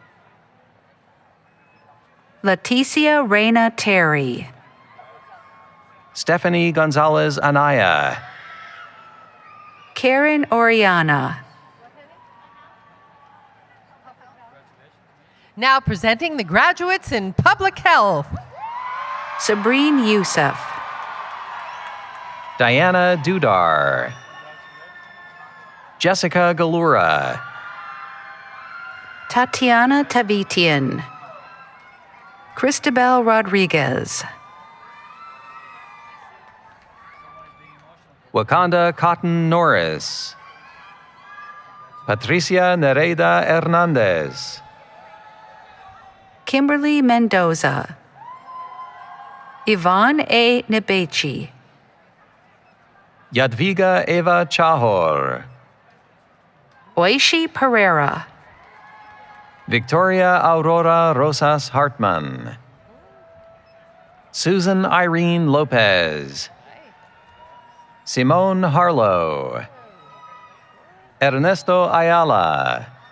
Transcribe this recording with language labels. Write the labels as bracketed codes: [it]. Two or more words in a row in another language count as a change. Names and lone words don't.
[en] Leticia Reina Terry. Stephanie Gonzalez Anaya. Karen Oriana. Now presenting the graduates in public health. Sabrine Youssef. Diana Dudar. Jessica Galura. Tatiana Tavitian. Cristabel Rodriguez. Wakanda Cotton Norris. Patricia Nereida Hernandez. Kimberly Mendoza. Yvonne A. Nebechi. Yadviga Eva Chahor. Oishi Pereira. Victoria Aurora Rosas Hartman. Susan Irene Lopez. Simone Harlow. Ernesto Ayala.